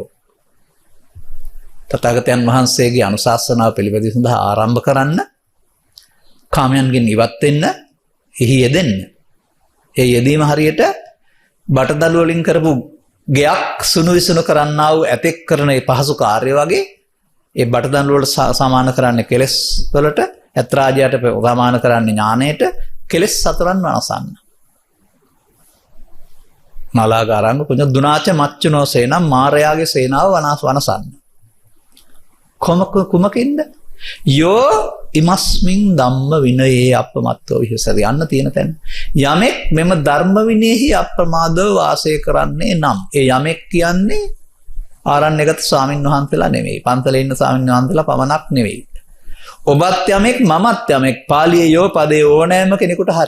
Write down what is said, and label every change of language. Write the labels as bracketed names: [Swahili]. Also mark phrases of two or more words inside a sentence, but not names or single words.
[Sinhala] තථාගතයන් වහන්සේගේ අනුශාසනාව පිළිපැදීම සඳහා ආරම්භ කරන්න, කාමයන්ගෙන් ඉවත් වෙන්න, එහි යෙදෙන්න. ඒ යෙදීම හරියට බටදළු වලින් කරපු ගෙයක් සුණු විසුණු කරන්නා වූ ඇතෙක් කරන ඒ පහසු කාර්ය වගේ ඒ බටදළු වලට සමාන කරන්නේ කෙලෙස් වලට, ඇත් රාජයාට සමාන කරන්නේ ඥාණයට, කෙලෙස් සතරන් වනසන්න. [Pali] නලාගාරංග කුංජ දුනාච මච්චුනෝ සේනම් [Sinhala] මාරයාගේ සේනාව වනසන්න. [Pali] කුමකින්ද? යෝ ඉමස්මින් ධම්ම විනයේ අප්‍රමත්තෝ විහෙසති. [Sinhala] යන්න තියෙන තැන. යමෙක් මෙම ධර්ම විනයෙහි අප්‍රමාදව වාසය කරන්නේ නම්, ඒ යමෙක් කියන්නේ ආරණ්‍යගත ස්වාමින් වහන්සේලා නෙවෙයි. පන්සලේ ඉන්න ස්වාමින් වහන්සේලා පමණක් නෙවෙයි. ඔබත් යමෙක් මමත් යමෙක්. පාලියේ යෝ පදේ ඕනෑම කෙනෙකුට හරි.